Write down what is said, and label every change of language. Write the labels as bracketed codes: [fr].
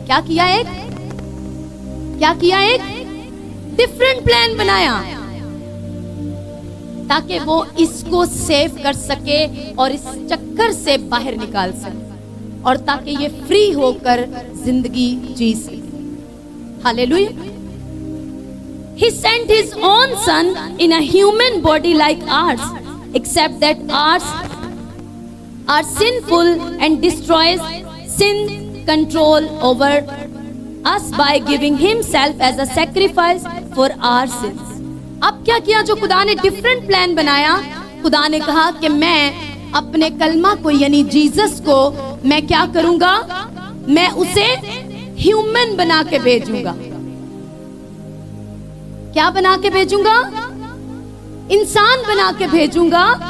[hi] क्या किया, एक डिफरेंट प्लान बनाया ताकि वो इसको सेव कर सके और इस चक्कर से बाहर निकाल सके और ताकि ये फ्री होकर जिंदगी जी सके। Hallelujah. [en] He sent his own son in a human body like ours, except that ours are sinful and destroys sin control over us by giving himself as a sacrifice for our sins. [hi] अब क्या किया, जो खुदा ने different plan बनाया, खुदा ने कहा कि मैं अपने कलमा को यानी जीसस को मैं क्या करूंगा, मैं उसे ह्यूमन बना के भेजूंगा। क्या बना के भेजूंगा, इंसान बना के भेजूंगा।